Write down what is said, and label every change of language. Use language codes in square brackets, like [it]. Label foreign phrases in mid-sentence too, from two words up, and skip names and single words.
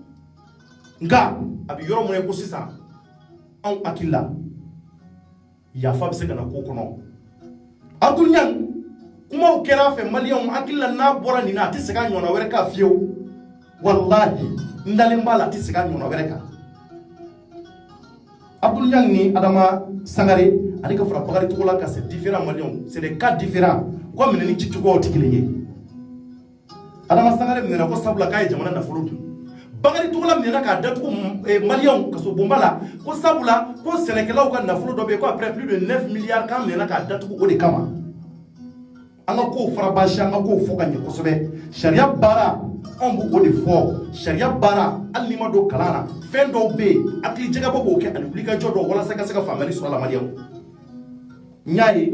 [bm] nka a bɛ yɔrɔ mun ye ko sisan anw hakili la yafa bɛ se ka na k'o kɔnɔ Abdou Niang kumaw kɛra a fɛ maliyɛnw hakili la n'a bɔra nin na a tɛ segin a ɲɔgɔnna wɛrɛ kan fiyewu walahi n dalen b'a la a tɛ segin a ɲɔgɔnna wɛrɛ kan Abdou Niang ni Adama Sangare ani ka fara Bakari Togola kan [fr] c'est différent [bm] maliyɛnw [fr] c'est des cas différents [bm] u ka minɛni cicogoyaw tɛ kelen ye Adama Sangare minɛna ko sabula k'a ye jamana nafolo dun Bakari Togola minɛna k'a datugu maliyɛnw kaso bonba la ko sabula ko sɛnɛkɛlaw ka nafolo dɔ bɛ yen ko [fr] après plus de 9 milliards [bm] k'an minɛna k'a datugu o de kama an ka kow fara baasi an ka kow fɔ ka ɲɛ kosɛbɛ sariya baara anw b'o de fɔ sariya baara hali n'i ma don kalan na fɛn dɔw bɛ yen hakili jagabɔ b'o kɛ ani wulikajɔ dɔw walasa i ka se ka faamuyali sɔrɔ a la maliyɛnw n y'a ye